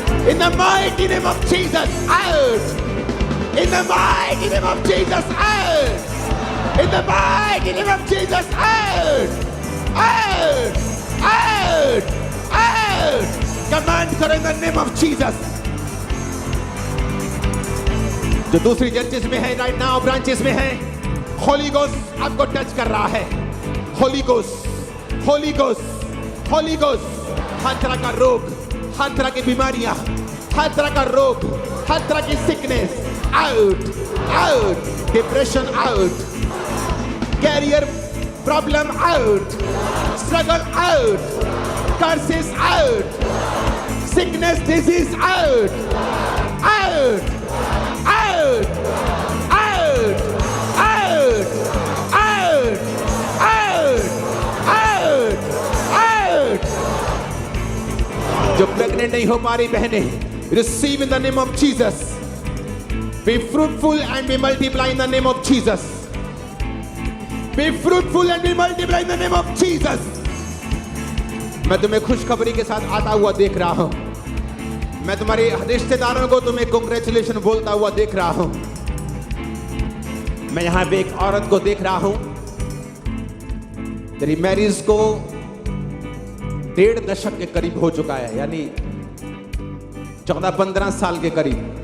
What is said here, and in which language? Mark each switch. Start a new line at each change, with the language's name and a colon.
English: In the mighty name of Jesus, out! In the mighty name of Jesus, out! In the mighty name of Jesus, out! Out! Out! Out! Command
Hindi: करो
English: in the name of Jesus.
Hindi: जो दूसरी churches में है
English: right now,
Hindi: branches में है, Holi ghost आपको touch कर रहा है।
English: Holy ghost, holy ghost, holy ghost.
Hindi: हर तरह का रोग, हर तरह की बीमारियां, हर तरह का रोग, हर तरह की sickness,
English: Out, out, depression out, career problem out, struggle out, curses out, Sickness, disease, out, out, out, out, out, out, out, out, out.
Hindi: जो प्रेग्नेंट नहीं हो पा रही बहनें,
English: receive in the name of Jesus. Be fruitful and be multiply in the name of Jesus. Be fruitful and be multiply in the name of Jesus.
Hindi: मैं तुम्हें खुशखबरी के साथ आता हुआ देख रहा हूं। मैं तुम्हारे रिश्तेदारों को तुम्हें कांग्रेचुलेशन बोलता हुआ देख रहा हूं। मैं यहां पे एक औरत को देख रहा हूं। तेरी मैरिज को 1.5 दशक के करीब हो चुका है, यानी 14-15 साल के करीब।